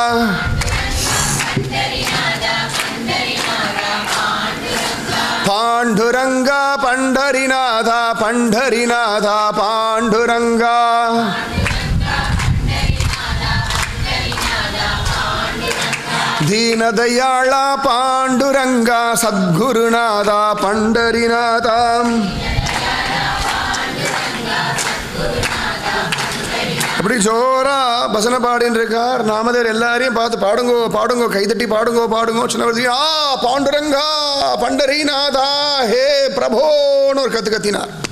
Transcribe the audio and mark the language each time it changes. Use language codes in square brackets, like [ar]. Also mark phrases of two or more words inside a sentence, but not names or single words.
[mr] पांडुरंगा पंडरीनाथा पंडरीनाथा पांडुरंगा दीनदयाला पांडुरंगा सद्गुरुनाथा पंडरीनाथा [ta] அப்படி ஜோரா பசனை பாடின்னு இருக்கார். நாமதேவர் எல்லாரையும் பார்த்து பாடுங்கோ பாடுங்கோ, கைதட்டி பாடுங்கோ பாடுங்கோ. சின்னவர் பாண்டுரங்கா பண்டரிநாதா ஹே பிரபோன்னு ஒரு கத்தினார்.